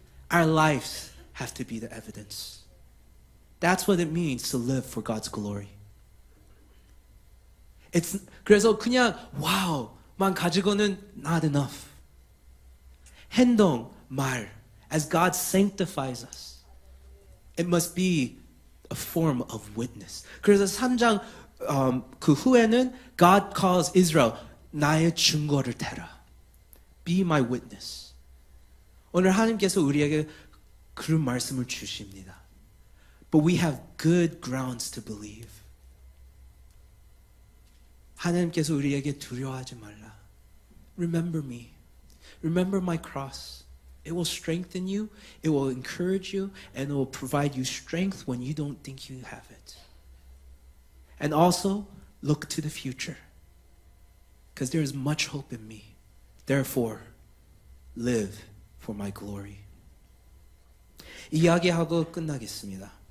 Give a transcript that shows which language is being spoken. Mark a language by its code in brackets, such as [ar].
[en] Our lives have to be the evidence. That's what it means to live for God's glory. [ko] 그래서 그냥 와우만 가지고는 [en] not enough. [ko] 행동, 말, [en] as God sanctifies us, it must be a form of witness. [ko] 그래서 3장 그 후에는 [en] God calls Israel, [ko] 나의 증거를 대라. [en] Be my witness. [ko] 오늘 하나님께서 우리에게 그런 말씀을 주십니다. [en] But we have good grounds to believe. [ko] 하나님께서 우리에게 두려워하지 말라. [en] Remember me. Remember my cross. It will strengthen you, it will encourage you, and it will provide you strength when you don't think you have it. And also, look to the future. Because there is much hope in me. Therefore, live for my glory. [ko] 이야기하고 끝나겠습니다.